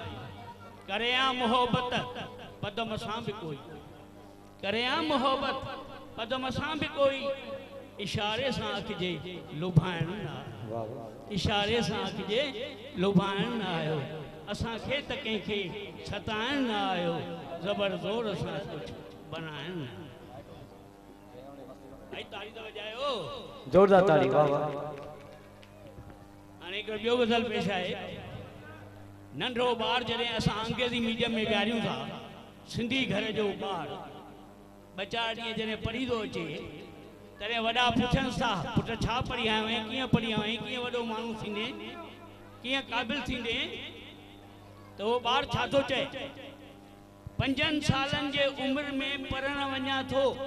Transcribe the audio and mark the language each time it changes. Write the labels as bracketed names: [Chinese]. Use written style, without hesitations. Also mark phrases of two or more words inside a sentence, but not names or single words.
[Sindhi] करियां मोहब्बत पदम सां बि कोई, करियां मोहब्बत पदम सां बि कोई, इशारे सां अखिजे लुभाइण न आयो, इशारे सां अखिजे लुभाइण न आयो। असांखे त कंहिंखे सताइण न आयो, ज़बर ज़ोर सां कुझु बनाइण न आयो। भाई ताली तो बजायो, जोरदार ताली, वाह वाह। हाणे हिकिड़ो ॿियो गज़ल पेश आहे। नंढो ॿार जॾहिं असां अंग्रेज़ी मीडियम में विहारियूं था, सिंधी घर जो ॿार ॿ चारि ॾींहं जॾहिं पढ़ी थो अचे, तॾहिं वॾा पुछनि था पुट छा पढ़ी आयो आहीं, कीअं पढ़ी आयो आहीं, कीअं वॾो माण्हू थींदे, कीअं क़ाबिल थींदे, त उहो ॿार छा थो चए, 5 सालनि जे उमिरि में पढ़ण वञा थो,